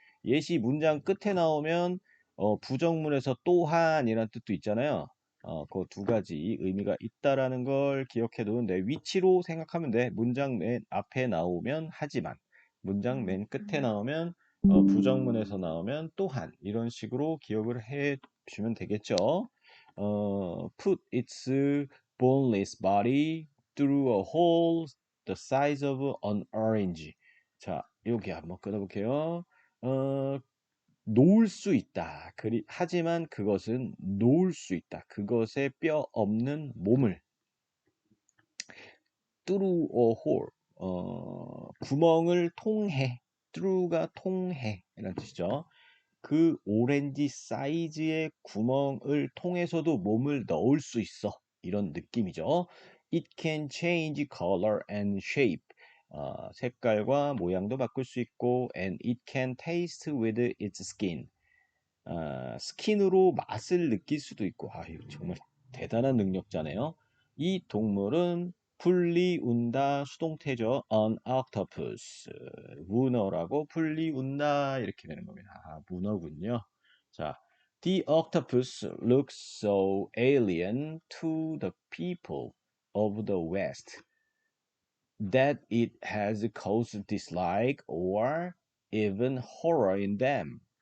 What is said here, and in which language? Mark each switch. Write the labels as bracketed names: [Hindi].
[Korean] yet이 문장 끝에 나오면 부정문에서 또한 이런 뜻도 있잖아요. 그 두 가지 의미가 있다라는 걸 기억해 두는데 위치로 생각하면 돼. 문장 맨 앞에 나오면 하지만, 문장 맨 끝에 나오면 부정문에서 나오면 또한 이런 식으로 기억을 해 주시면 되겠죠. [English] put its boneless body through a hole the size of an orange. [Korean] 자, 여기 한번 끊어볼게요. 놓을 수 있다. 하지만 그것은 놓을 수 있다. 그것의 뼈 없는 몸을 [English] through a hole, [Korean] 구멍을 통해, through가 통해 이런 뜻이죠. 그 오렌지 사이즈의 구멍을 통해서도 몸을 넣을 수 있어. 이런 느낌이죠. [English] It can change color and shape. [Korean] 색깔과 모양도 바꿀 수 있고 [English] and it can taste with its skin. [Korean] 스킨으로 맛을 느낄 수도 있고, 이거 정말 대단한 능력자네요. 이 동물은 풀리 운다 수동태죠. [English] An octopus. [Korean] 문어라고 풀리 운다 이렇게 되는 겁니다. 문어군요. [English] 자, The octopus looks so alien to the people of the West that it has caused dislike or even horror in them.